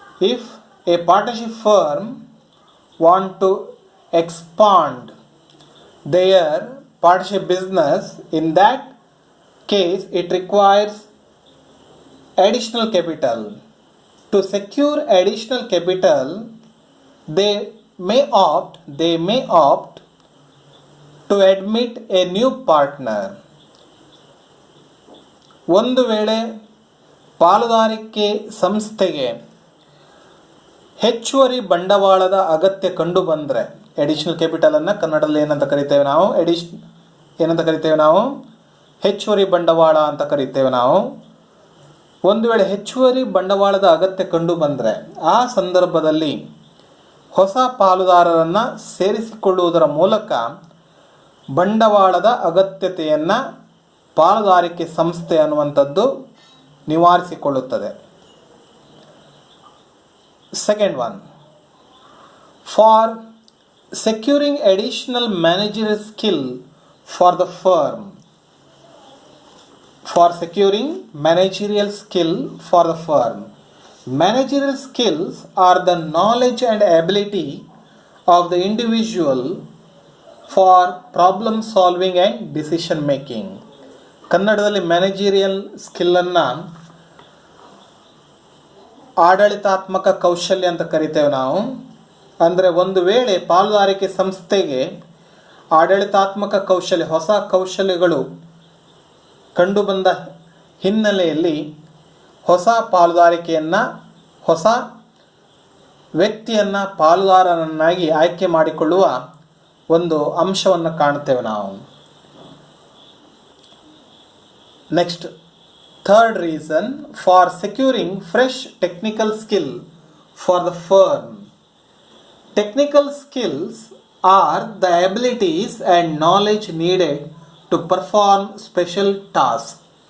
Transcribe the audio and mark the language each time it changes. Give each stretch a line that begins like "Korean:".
English: If a partnership firm want to expand their partnership business, in that case it requires additional capital. To secure additional capital, they may opt to admit a new partner.
Kannada: ಒಂದು ವೇಳೆ ಪಾಲುದಾರಿಕೆ ಸಂಸ್ಥೆಗೆ ಹೆಚ್ಚುವರಿ ಬಂಡವಾಳದ ಅಗತ್ಯ ಕಂಡು ಬಂದರೆ, additional ಕ್ಯಾಪಿಟಲನ್ನು ಕನ್ನಡದಲ್ಲಿ ಏನಂತ ಕರಿತೇವೆ ನಾವು, ಏನಂತ ಕರಿತೇವೆ ನಾವು? ಹೆಚ್ಚುವರಿ ಬಂಡವಾಳ ಅಂತ ಕರಿತೇವೆ ನಾವು. ಒಂದು ವೇಳೆ ಹೆಚ್ಚುವರಿ ಬಂಡವಾಳದ ಅಗತ್ಯ ಕಂಡು ಬಂದರೆ ಆ ಸಂದರ್ಭದಲ್ಲಿ ಹೊಸ ಪಾಲುದಾರರನ್ನು ಸೇರಿಸಿಕೊಳ್ಳುವುದರ ಮೂಲಕ ಬಂಡವಾಳದ ಅಗತ್ಯತೆಯನ್ನು ಪಾಲುದಾರಿಕೆ ಸಂಸ್ಥೆ ಅನ್ನುವಂಥದ್ದು ನಿವಾರಿಸಿಕೊಳ್ಳುತ್ತದೆ.
English: Second one, for securing additional managerial skill for the firm. For securing managerial skill for the firm. Managerial skills are the knowledge and ability of the individual for problem solving and decision making.
Kannada: ಕನ್ನಡದಲ್ಲಿ managerial ಸ್ಕಿಲ್ಲನ್ನು ಆಡಳಿತಾತ್ಮಕ ಕೌಶಲ್ಯ ಅಂತ ಕರಿತೇವೆ ನಾವು. ಅಂದರೆ ಒಂದು ವೇಳೆ ಪಾಲುದಾರಿಕೆ ಸಂಸ್ಥೆಗೆ ಆಡಳಿತಾತ್ಮಕ ಕೌಶಲ್ಯ, ಹೊಸ ಕೌಶಲ್ಯಗಳು ಕಂಡುಬಂದ ಹಿನ್ನೆಲೆಯಲ್ಲಿ ಹೊಸ ಪಾಲುದಾರಿಕೆಯನ್ನು, ಹೊಸ ವ್ಯಕ್ತಿಯನ್ನು ಪಾಲುದಾರನನ್ನಾಗಿ ಆಯ್ಕೆ ಮಾಡಿಕೊಳ್ಳುವ ಒಂದು ಅಂಶವನ್ನು ಕಾಣುತ್ತೇವೆ ನಾವು.
English: Next, third reason, for securing fresh technical skill for the firm. Technical skills are the abilities and knowledge needed to perform special tasks.